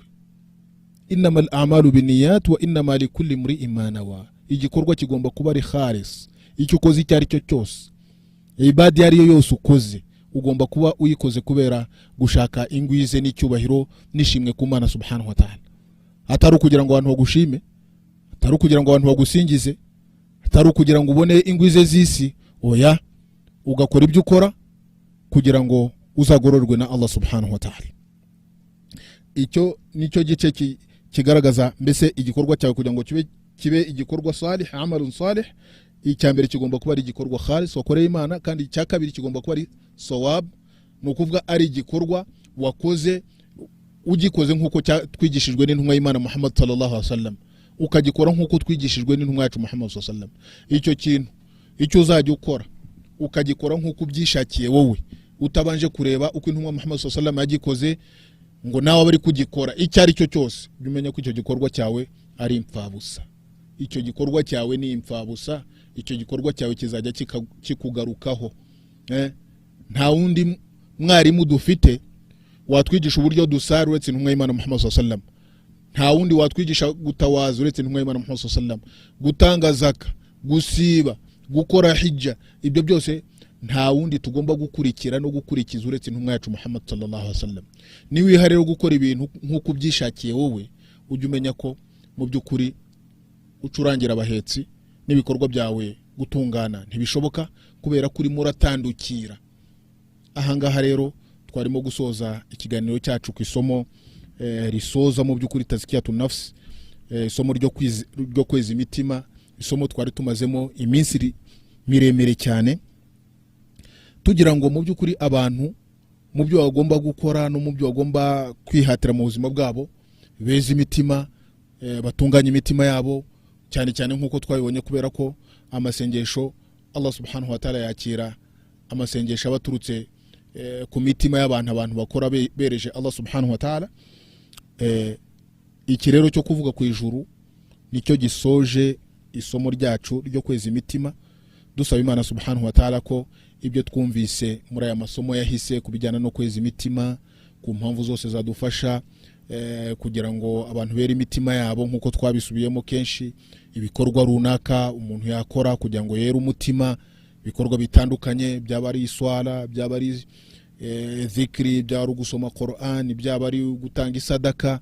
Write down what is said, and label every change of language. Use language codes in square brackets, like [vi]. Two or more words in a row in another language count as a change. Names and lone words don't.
[ar] إنما الأعمال بالنيات وإنما لكل امرئ ما نوى. [rw] Igikorwa kigomba kuba ari khalis. Icyo ukoze icyo ari cyo cyose, ibadi yari yo yose ukoze, ugomba kuba uyikoze kubera gushaka ingwize n'icyubahiro nishimwe ku Mana subhanahu wa ta'ala. Atari ukugira ngo abantu bagushime, atari ukugira ngo abantu bagusingize, atari ukugira ngo ubone ingwize z'isi. Oya, ugakora ibyo ukora kugira ngo uzagororwe na [ar] الله سبحانه وتعالى. [rw] Icyo nicyo gice kigaragaza mbese igikorwa cyawe kugira ngo kibe igikorwa [ar] صالح، عمل صالح. [rw] Icyambere kigomba kuba ari igikorwa khalis wakoreye Imana, kandi icya kabiri kigomba kuba ari sawab, no kuvuga ari igikorwa wakoze ugikoze nkuko twigishijwe n'intumwa y'Imana Muhammad [ar] صلى الله عليه وسلم, [rw] ukagikora nkuko twigishijwe n'intumwa yacu Muhammad [ar] صلى الله عليه وسلم. [rw] Icyo kintu icyo uzajya ukora ukagikora nkuko byishakiye wowe, utabanje kureba uko intumwa Muhammad [ar] صلى الله عليه وسلم [rw] yagikoze ngo nawe bari kugikora. Icyo ari cyo cyose umenya ko icyo gikorwa cyawe ari impfabusa. Icyo gikorwa cyawe ni impfabusa, icyo gikorwa cyawe kizajya kikugarukaho. Nta wundi mwarimu dufite watwigisha uburyo dusara uretse intumwa y'Imana Muhammad [ar] صلى الله عليه وسلم. [rw] Nta wundi watwigisha gutawaza uretse intumwa y'Imana Muhammad [ar] صلى الله عليه وسلم. [rw] Gutanga zaka, gusiba, gukora hijja, ibyo byose nta wundi tugomba gukurikira no gukurikiza uretse intumwa yacu Muhammad [ar] صلى الله عليه وسلم. [rw] Ni wiharero gukora ibintu nkuko byishakiye wowe, ujye umenya ko mu byukuri ucurangira abahetsi n'ibikorwa byawe gutungana ntibishoboka, kubera kuri muratandukira. Ahangaha rero twarimo gusoza ikiganiro cyacu ku isomo risoza mu byukuri [ar] تزكية النفس, [rw] isomo ryo kweza imitima, isomo twari tumazemo iminsi miremere cyane, tugira ngo mu byukuri abantu mu byo bagomba gukora no mu byo bagomba kwihatira mu buzima bwabo beza imitima, batunganya imitima yabo cyane cyane nkuko twabibonye, kubera ko amasengesho [ar] الله سبحانه وتعالى [rw] yakira amasengesho abaturutse ku mitima y'abantu bakora bereje [ar] الله سبحانه وتعالى. [rw] Iki rero cyo kuvuga ku ijuru nicyo gisoje isomo ryacu ryo kweza imitima, dusaba Imana subhanahu [ar] وتعالى [rw] ko ibyo twumvise muri aya masomo yahise kubijyana no kweza imitima, ku mpamvu zose zadufasha kugira ngo abantu bere imitima yabo nkuko twabisubiyemo kenshi, ibikorwa runaka umuntu yakora kugira ngo yere umutima, bikorwa bitandukanye, byaba ari iswala, byaba ari zikri, byaba ari gusoma Qur'an, byaba ari gutanga isadaka.